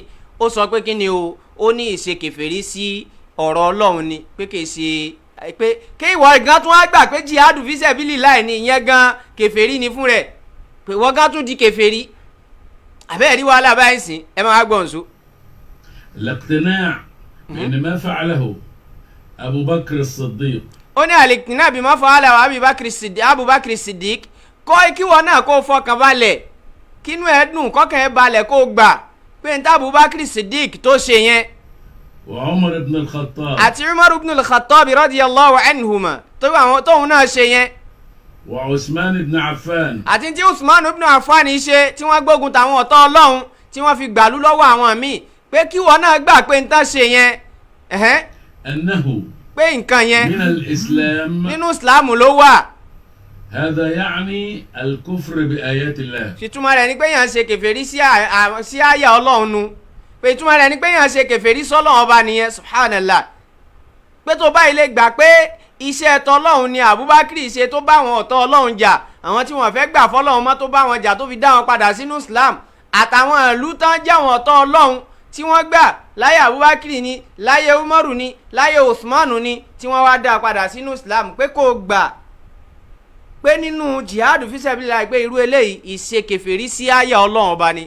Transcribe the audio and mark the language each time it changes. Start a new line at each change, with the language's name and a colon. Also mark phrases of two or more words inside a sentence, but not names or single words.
Yoruba: Ó sọ pé kíni o, ó ní ìṣe kèfèrí sí ọ̀rọ̀ Ọlọ́run ni, pé kì í ṣe pé kí ìwọ gan tún wá gbà pé
Arabic: جهاد في سبيل الله
Yoruba: ní ìyẹn gan kèfèrí ni fún rẹ̀, pé wọ́n gan tún di kèfèrí. àbẹ́ẹ̀ rí wàhálà báyìí sìn, ẹ máa gbọ́n so.
Arabic: الاقتناع بأن ما فعله أبو بكر الصديق.
Yoruba: ó ní
Arabic: الاقتناع بما فعل
Yoruba: Abubakar Siddiq, kọ́ kí wọn náà kó fọkàn balẹ̀, kínú ẹ̀ dùn, kọ́kàn ẹ̀ balẹ̀ kó gbà pé n ta Abubakar Siddiq tó ṣe yẹn.
Arabic: وعمر بن الخطاب.
Yoruba: àti Umar ibn al-Khattab
Arabic: رضي الله عنهما
Yoruba: tóun náà ṣe yẹn.
Arabic: وعثمان بن عفان.
Yoruba: àti tí Usman ibn Affan ṣe tí wọ́n gbógun tàwọn ọ̀tá Ọlọ́run tí wọ́n fi gbàlú lọ́wọ́ àwọn míì, pé kí wọn náà gbà pé n ta ṣe yẹn
Arabic: أنه
Yoruba: pé nǹkan yẹn
Arabic: من الإسلام.
Yoruba: nínú Islam ló wà.
Arabic: هذا يعني الكفر بآيات الله.
Yoruba: ìtumọ̀ rẹ̀ ni pé yàn ṣe kèfèrí sí àyà Ọlọ́run nu, pé ìtumọ̀ rẹ̀ ni pé yàn ṣe kèfèrí sọ́lọ́run ọba nìyẹn, subhanallah. pé tó bá ilé gbà pé iṣẹ́ tọlọ́run ni Abubakar ṣe tó bá àwọn ọ̀tá Ọlọ́run jà, àwọn tí wọ́n fẹ́ gbà fọ́lọ́run mọ́ tó bá wọn jà tó fi dá wọn padà sínú Islam, àtàwọn ìlú tán jẹ́ àwọn ọ̀tá Ọlọ́run tí wọ́n gbà láyé Abubakar ni, láyé Umaru ni, láyé Usmanu ni, tí wọ́n wá dá padà sínú Islam, pé kò gbà pé nínú
Arabic: جهاد في سبيل الله
Yoruba: pé irú eléyìí ìṣe kèfèrí sí àyà Ọlọ́run ọba ni.